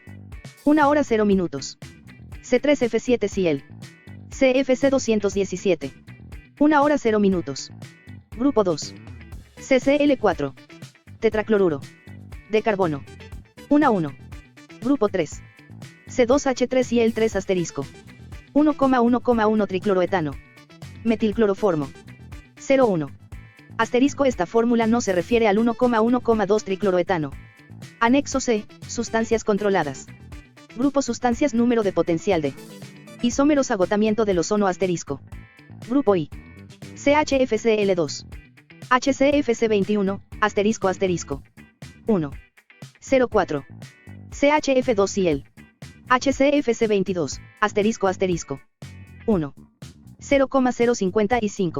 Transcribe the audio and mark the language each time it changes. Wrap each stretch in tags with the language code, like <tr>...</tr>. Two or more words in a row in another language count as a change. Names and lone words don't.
<es>1 hora 0 minutos. C3F7IL. CFC217. 1 hora 0 minutos. Grupo 2. CCl4. Tetracloruro de carbono. 1,1. Grupo 3. C2H3IL3 asterisco. 1,1,1 tricloroetano. Metilcloroformo. 0,1. Asterisco. Esta fórmula no se refiere al 1,1,2 tricloroetano. Anexo C. Sustancias controladas. Grupo Sustancias. Número de potencial de isómeros. Agotamiento del ozono asterisco. Grupo I. CHFCl2. HCFC21, asterisco asterisco. 1. 04. CHF2IL. HCFC22, asterisco asterisco. 1. 0,055.</es>